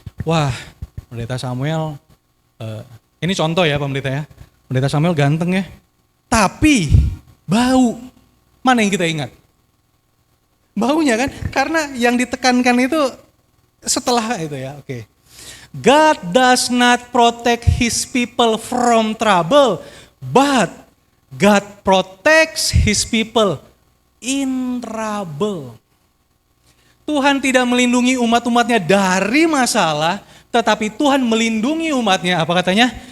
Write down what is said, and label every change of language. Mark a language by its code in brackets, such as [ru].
[id] Wah, Pendeta Samuel, ini contoh ya Pendeta ya. Pendeta Samuel ganteng ya, tapi bau. Mana yang kita ingat? Baunya kan, karena yang ditekankan itu setelah itu ya, oke. [en] God does not protect his people from trouble, but God protects his people in trouble. [id] Tuhan tidak melindungi umat-umatnya dari masalah, tetapi Tuhan melindungi umatnya, apa katanya?